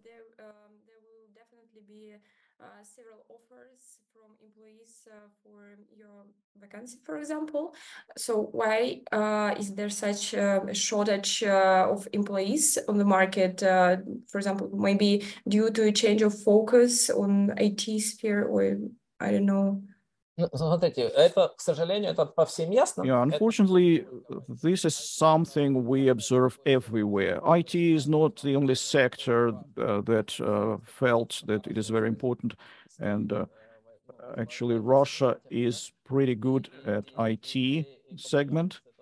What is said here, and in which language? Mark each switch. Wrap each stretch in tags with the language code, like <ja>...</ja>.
<en>There will definitely be several offers from employees for your vacancy, for example. So why is there such a shortage of employees on the market? For example, maybe due to a change of focus on IT sphere, or I don't know.</en> <ru>Смотрите, это, к сожалению, это повсеместно.</ru> <en>Yeah, unfortunately, this is something we observe everywhere. IT is not the only sector that felt that it is very important. And actually, Russia is pretty good at IT segment.</en>